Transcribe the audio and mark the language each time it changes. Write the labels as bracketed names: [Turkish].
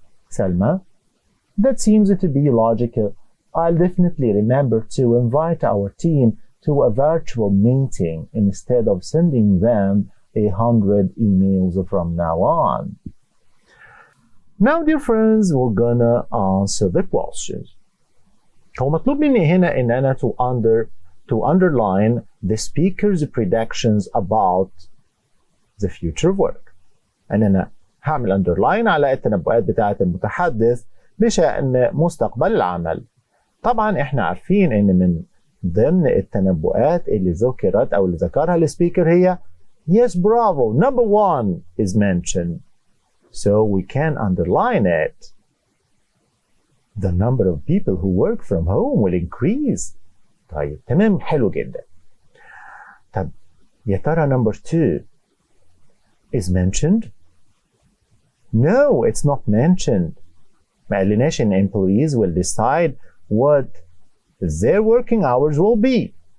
[English] Selma, that seems to be logical. I'll definitely remember to invite our team to a virtual meeting instead of sending them 100 emails from now on. Now, dear friends, we're gonna answer the questions. [Arabic] هو مطلوب مني هنا إن أنا [English] to underline the speaker's predictions about the future work. [Arabic] أنا هعمل underline على التنبؤات بتاعة المتحدث بشأن مستقبل العمل. طبعا احنا عارفين إن من ضمن التنبؤات اللي ذكرت أو اللي ذكرها السبيكر هي [English] yes, bravo, number one is mentioned. So we can underline it. The number of people who work from home will increase. [Arabic] طيب تمام حلو جدا. طب يا ترى [English] number two is mentioned? No, it's not mentioned. [Arabic] ما قالناش إن [English] employees will decide what their working hours will be.